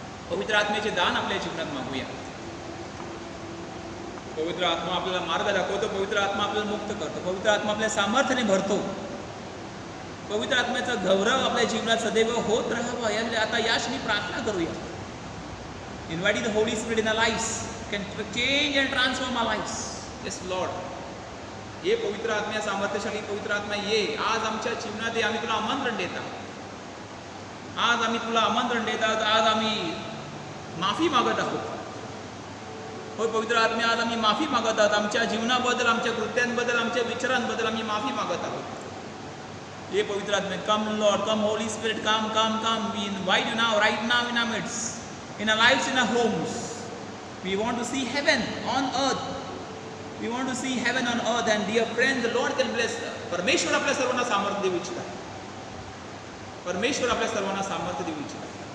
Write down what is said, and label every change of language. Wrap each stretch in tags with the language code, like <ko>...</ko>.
<mr>पवित्र आत्म्याचे दान आपल्या जीवनात मागूया. पवित्र आत्मा आपल्याला मार्ग दाखवतो. पवित्र आत्मा आपल्याला मुक्त करतो. पवित्र आत्मा आपल्या सामर्थ्याने भरतो. पवित्र आत्म्याचा गौरव आपल्या जीवनात सदैव होत राहावा. आता याशी प्रार्थना करूया.</mr> <en>Inviting the Holy Spirit in our lives can change and transform our lives. Yes Lord,</en> <mr>ये पवित्र आत्म्या, सामर्थ्यशाली पवित्र आत्मा ये. आज आमच्या जीवनात आम्ही तुला आमंत्रण देतात. आज आम्ही तुला आमंत्रण देतात. आज आम्ही माफी मागत आहोत. होय पवित्र आत्म्या, आज आम्ही माफी मागत आहोत. आमच्या जीवनाबद्दल, आमच्या कृत्यांबद्दल, आमच्या विचारांबद्दल आम्ही माफी मागत आहोत. ये पवित्र आत्मा,</mr> <en>Come Lord, come Holy Spirit, come come come. We invite you now, right now in our midst, in our lives, in our homes. We want to see heaven on earth. We want to see heaven on earth. And dear friends, the Lord can bless.</en> <mr>परमेश्वर आपल्या सर्वांना सामर्थ्य देऊ इच्छितात. परमेश्वर आपल्या सर्वांना सामर्थ्य देऊ इच्छितात.</mr>